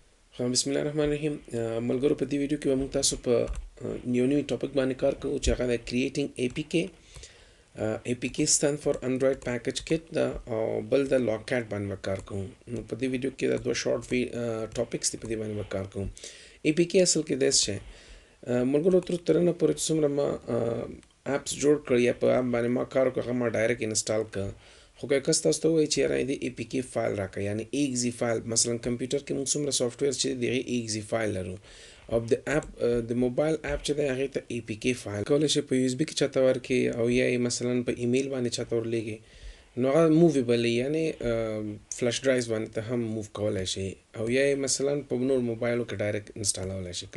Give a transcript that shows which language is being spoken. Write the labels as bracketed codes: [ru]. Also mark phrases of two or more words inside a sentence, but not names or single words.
[ar] بسم الله الرحمن الرحیم. [ps] ملګرو په دې ویډیو کې به موږ تاسو په یو نوی ټاپک باندې کار کوو چې هغه د کریټینګ APK. [en] APK stand for Android package kit [ps] دا او بل د logCat باندې به کار کوو. نو په دې ویډیو کې دا دوه [en] short topics [ps] دي، په دې باندې به کار کوو. APK اصل کې داس شي ملګرو تر نه پورې چې څومره ما اپس جوړ کړ یا په اپ باندې ما کار وکړ، هغه ما [en] direct install [ps] کړ. خو که کس تاسو ته وایي چې یاره د APK فایل راکړه، یعنی EXE فایل، مثلا کمپیوټر کې موږ څومره سافټویر چې دی هغه EXE فایل لرو، او د اپ د موبایل اپ چې دی هغه ته APK فایل کولی شي په USB کې چاته ورکړي، او یا مثلا په ایمیل باندې چاته ورلیږي. نو هغه موویبل یعنی [en] flash drives [ps] باندې ته هم موو کولای شي، او یا مثلا په نور موبایلو کې ډایرکټ انسټالولای شي.